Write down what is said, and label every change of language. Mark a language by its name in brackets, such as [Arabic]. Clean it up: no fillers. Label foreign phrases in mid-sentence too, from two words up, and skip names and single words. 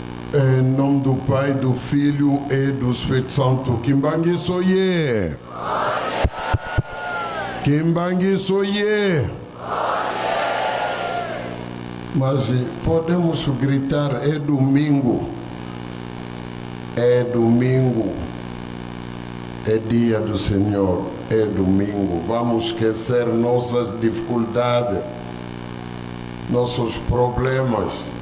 [Portuguese] Em nome do Pai, do Filho e do Espírito Santo. [Kongo] Kimbangi soye. Kimbangi soye. [Portuguese] Mas podemos gritar, é domingo. É domingo. É dia do Senhor. É domingo. Vamos esquecer nossas dificuldades, nossos problemas.